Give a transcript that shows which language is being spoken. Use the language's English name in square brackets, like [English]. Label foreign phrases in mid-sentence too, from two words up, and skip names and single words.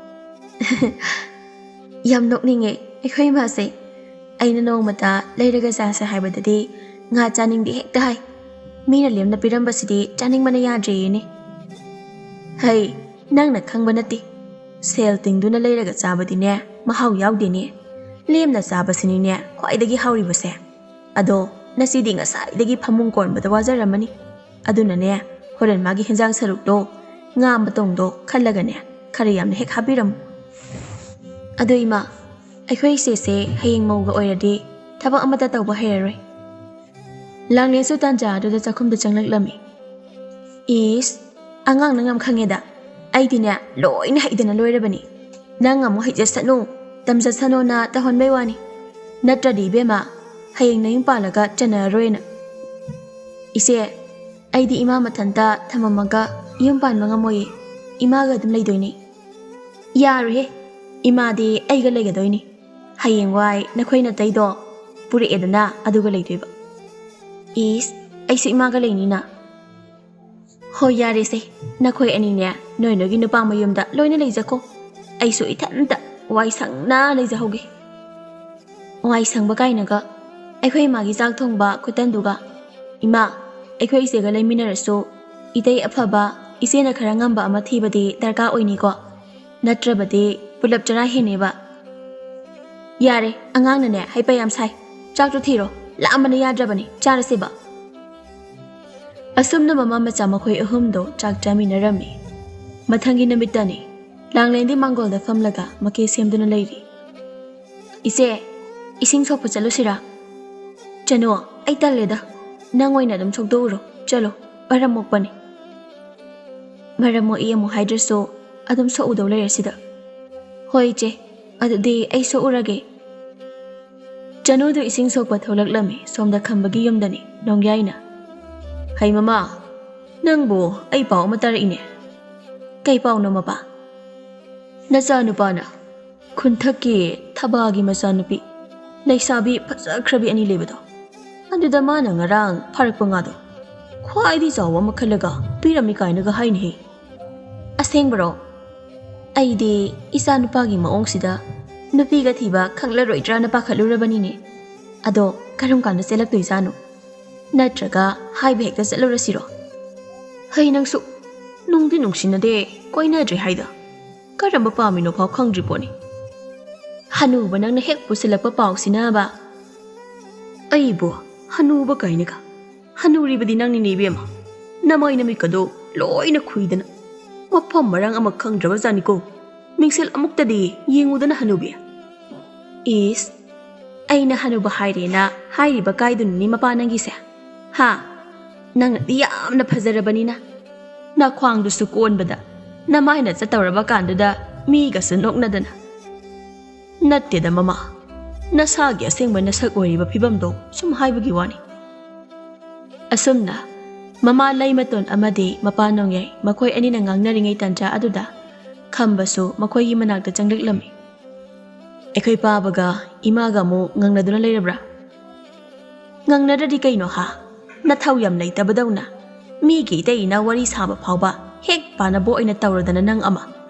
[Manipuri] yam nokninge aikhoi ma se aina nongmata leiraga sa haibadadi nga chaning di hekta hai mina lemna piramba sidi chaning mana yadre ni hai nangna khangba nati sel tingduna leiraga chabadi ne mahau yaudi ni lemna chabasini ne khwaidagi hauri base ado nasidi nga sai dagi phamung kon bada wajaramani aduna ne horen magi henjang saruk do nga matong do khallaga ne khari yamna hek habiram ado ima aikhoi se hayeng mauga oiradi thaba amata tawba heraroi Langlen su tanja adu da chakhum da changlaklami is angang nangam khangeda aidina loina haidana loirabani nangam haija sanu tamja sano na tahon maiwani natradi bema hayeng nayung palaga chana roina ise aidi ima mathanta thamamaga yum pan mangamoi imaga dum leidoini yaru ima di aiga leigadoini hayeng wai nakhoina taido puri edana aduga leidoiba is aisi imaga leinina ho yare se nakhoi ani ne noi nogi nupa mayumda loina leijako aisu ithanta wai sangna leijahoge wai sangba kainaga aikhoi magi jak thongba kutanduga ima aikhoi sega leiminarasu itei afaba isena khara ngamba ama thibadi darka oini ko natrabadi pulap chara heneba yare angang ne haipayam sai chak tu thiro lamana yadrabani charaseba asumna mama macha makhoi ahumdo chak chaminarami mathangi namitani langlendi mangol da famlaga make semduna leiri ise ising sokpa chalusira chano ai taleda nangoina dum chokdo uro chalo baramokpani maramo iyamu haidraso adum so udo leresida hoi che adudi ai so urage chano do ising sokpa tholaklami somda khambagi yumdani nongyaina hai mama nangbo ai pau matara ine kai pau no mapa nacha nupana khunthaki thabagi macha nupi leisabi phajakhrabi ani lebado aduda mana ngarang pharakpa nga do khwaidi chawa makhalaga tuirami kainaga haini he asengbro aidi isa nupagi maong sida nupi ga thiba khanglaroidra na pakhalurabani ne ado karum kana selak toisano natraga haibe hekta chalurasiro hai nangsu nungdi nungsinade koina dre haida karamba pamino phau khangdri poni hanu banang na hek pusilakpa pausina ba aibo hanu ba kainaka hanuri badi nangni nebema namai nami kado loina khuidana wafam marang ama khangdraba janiko mingsel amuktadi yengudana hanubi is aina hanuba hairena hairiba kaidun ni mapanangi se ha nang yamna phajarabani na khwang du su konbada na maina chatawraba kanduda mi ga sunoknadana natteda mama na sagi asengba na sak oriba phibamdo sum haibagi wani asumna mama laimaton amadi mapanong yai makhoi ani na ngangnaringai tanja aduda khambasu makhoi hi manakta changleklami ekhoi pabaga imaga mo ngangnaduna leirabra ngangnadadi kaino ha na thau yam leitabadawna mi gi teina wari saba phawba hek panabo ina tawradana nang ama